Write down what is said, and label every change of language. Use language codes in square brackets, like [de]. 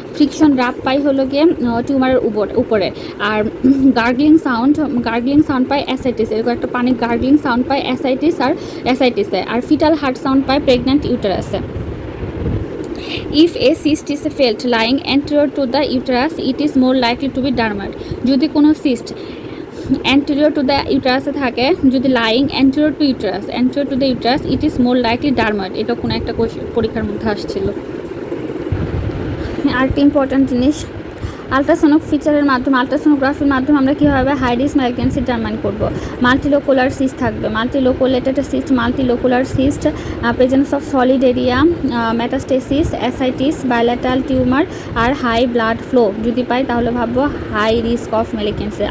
[bn] Friction রাব পাই হলো গিয়ে টিউমারের উপরে। আর গার্গলিং সাউন্ড পায় অ্যাসাইটিস, এরকম একটা পানির গার্গলিং সাউন্ড পায় অ্যাসাইটিসে। আর ফিটাল হার্ট সাউন্ড পায় pregnant ইউটারাসে। [en] If a cyst is felt lying anterior to the uterus, it is more likely to be dermoid. [bn] যদি কোনো [en] cyst anterior to the uterus [bn] থাকে, যদি [en] lying anterior to the uterus, it is more likely dermoid. [bn] এটা কোনো একটা পরীক্ষার মধ্যে আসছিল। আরেকটা ইম্পর্টেন্ট জিনিস, আলট্রাসোনোগ্রাফির মাধ্যমে আমরা কীভাবে হাই রিস্ক ম্যালিগন্যান্সি ডিটারমাইন করব। মাল্টিলোকুলার সিস্ট থাকবে, মাল্টিলোকুলার cyst, presence of solid area, metastasis, ascites, bilateral tumour আর high blood flow যদি পাই তাহলে ভাববো হাই রিস্ক অফ ম্যালিগন্যান্সি।